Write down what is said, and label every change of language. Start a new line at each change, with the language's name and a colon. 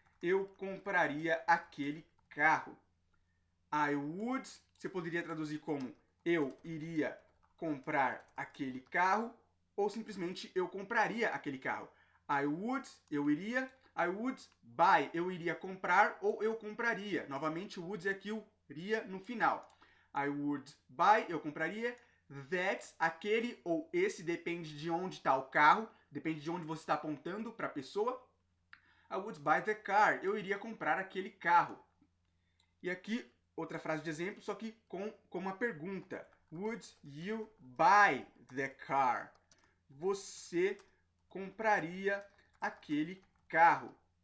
Portuguese: Eu compraria aquele carro.
English: I would,
Portuguese: você poderia traduzir como eu iria comprar aquele carro, ou simplesmente eu compraria aquele carro.
English: I would,
Portuguese: eu iria.
English: I would buy,
Portuguese: eu iria comprar ou eu compraria. Novamente, o would é aqui o iria no final.
English: I would buy,
Portuguese: eu compraria. That, aquele ou esse, depende de onde está o carro, depende de onde você está apontando para a pessoa.
English: I would buy the car,
Portuguese: eu iria comprar aquele carro. E aqui, outra frase de exemplo, só que com uma pergunta.
English: Would you buy the car?
Portuguese: Você compraria aquele carro?